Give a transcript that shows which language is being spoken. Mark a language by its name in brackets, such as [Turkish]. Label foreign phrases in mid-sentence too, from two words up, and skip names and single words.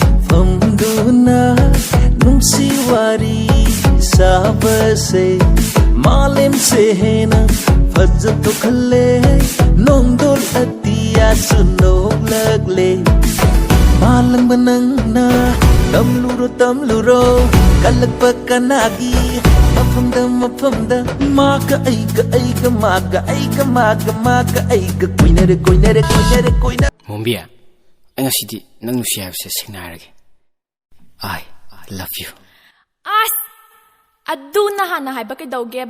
[Manipuri] ꯐꯝꯗꯨꯅ ꯅꯨꯡꯁꯤ ꯋꯥꯔꯤ ꯁꯥꯕꯁꯦ ꯃꯥꯂꯦꯝꯁꯦ ꯍꯦꯟꯅ ꯐꯖꯊꯣꯛꯍꯜꯂꯦ ꯅꯣꯡꯗꯣꯜ ꯑꯇꯤꯌꯥꯁꯨ ꯅꯣꯛꯂꯛꯂꯦ ꯃꯥꯂꯪꯕ ꯅꯪꯅ ꯇꯝꯂꯨꯔꯣ ꯇꯝꯂꯨꯔꯣ ꯀꯜꯂꯛꯄ ꯀꯅꯥꯒꯤ ꯃꯐꯝꯗ ꯃꯐꯝꯗ ꯃꯥꯒ ꯑꯩꯒ ꯃꯥꯒ ꯑꯩꯒ ꯀꯣꯏꯅꯔꯦ ꯀꯣꯏꯅꯔꯦ ꯀꯣꯏꯅꯔꯦ ꯀꯣꯏꯅꯔꯦ ꯃꯣꯝꯕꯤ ꯑꯩ ꯉꯁꯤꯗꯤ ꯅꯪ ꯅꯨꯡꯁꯤ ꯍꯥꯏꯕꯁꯦ ꯁꯦꯡꯅ ꯍꯥꯏꯔꯒꯦ [English] I love you [Manipuri] ꯑꯁ ꯑꯗꯨꯅ ꯍꯥꯟꯅ ꯍꯥꯏꯕ ꯀꯩꯗꯧꯒꯦꯕ